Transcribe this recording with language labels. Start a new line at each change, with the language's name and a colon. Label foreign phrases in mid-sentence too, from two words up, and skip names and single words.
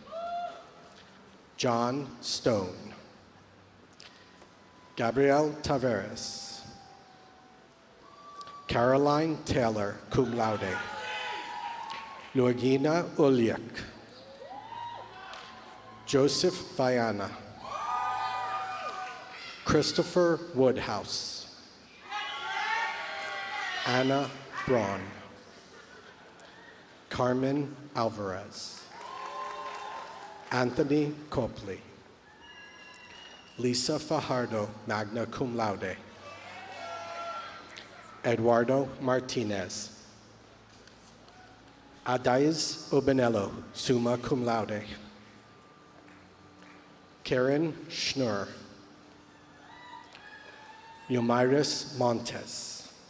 English: John Stone. Gabrielle Taveras. Caroline Taylor,
Latin: cum laude.
English: Luigina Uliak. Joseph Viana. Christopher Woodhouse. Anna Braun. Carmen Alvarez. Anthony Copley. Lisa Fajardo,
Latin: magna cum laude.
English: Eduardo Martinez. Adais Obenello,
Latin: summa cum laude.
English: Karen Schnur. Yomiris Montes.